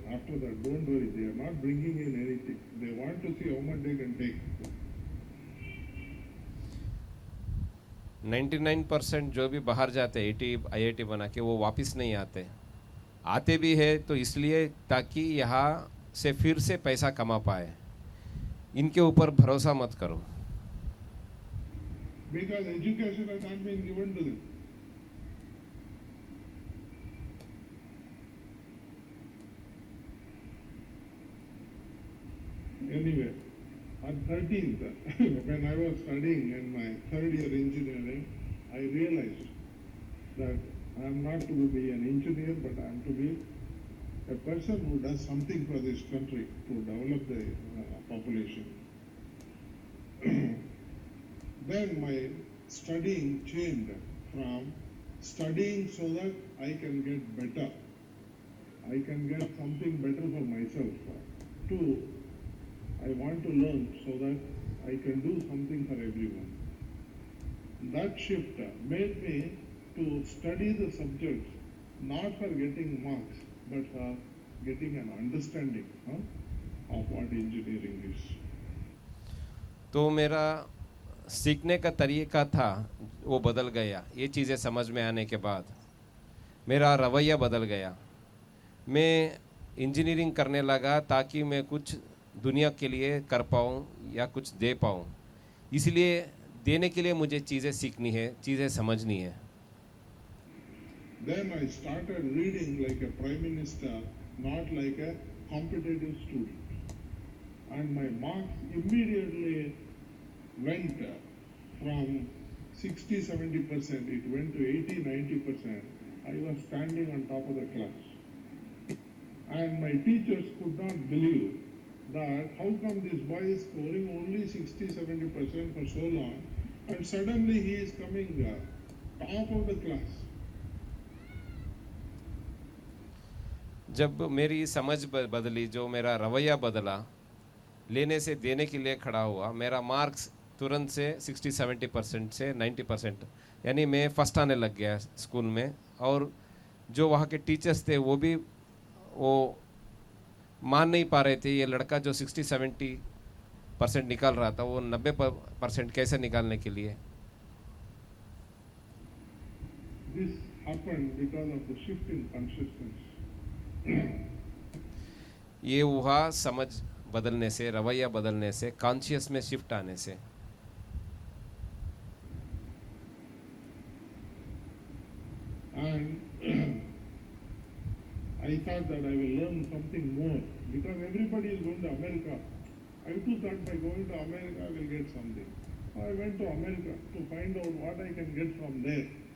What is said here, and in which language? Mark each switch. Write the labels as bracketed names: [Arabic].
[English] After that, don't worry, they are not bringing in anything. They want to see how much they can take. [Hindi] 99% जो भी बाहर जाते हैं IIT बना के, वो वापस नहीं आते। आते भी है तो इसलिए ताकि यहाँ से फिर से पैसा कमा पाए। इनके ऊपर भरोसा मत करो। [English] Because education has not been given to them. Anyway, at 13th, when I was studying in my third year engineering, I realized that I am not to be an engineer, but I am to be a person who does something for this country to develop the population. Then my studying changed from studying so that I can get better, I can get something better for myself, to I want to learn so that I can do something for everyone. That shift made me to study the subjects not for getting marks, but for getting an understanding of what engineering is. [Hindi] तो मेरा सीखने का तरीका था वो बदल गया। ये चीज़ें समझ में आने के बाद मेरा रवैया बदल गया। मैं इंजीनियरिंग करने लगा ताकि मैं कुछ दुनिया के लिए कर पाऊँ या कुछ दे पाऊँ। इसलिए देने के लिए मुझे चीज़ें सीखनी है, चीज़ें समझनी है। [English] Then I started reading like a prime minister, not like a competitive student. And my marks immediately went from 60-70%, it went to 80-90%. I was standing on top of the class. And my teachers could not believe that how come this boy is scoring only 60-70% for so long, and suddenly he is coming top of the class. [Hindi] जब मेरी समझ बदली, जो मेरा रवैया बदला, लेने से देने के लिए खड़ा हुआ, मेरा मार्क्स तुरंत से 60-70% से 90%, यानी मैं फर्स्ट आने लग गया स्कूल में। और जो वहाँ के टीचर्स थे वो भी वो मान नहीं पा रहे थे, ये लड़का जो 60-70 परसेंट निकाल रहा था, वो 90% कैसे निकालने के लिए? [English] This happened because of the shift in consciousness. [Hindi] ये हुआ समझ बदलने से, रवैया बदलने से, कॉन्शियस में शिफ्ट आने से। [English] And I thought that I will learn something more because everybody is going to America. I too thought by going to America I will get something. I went to America to find out what I can get from there.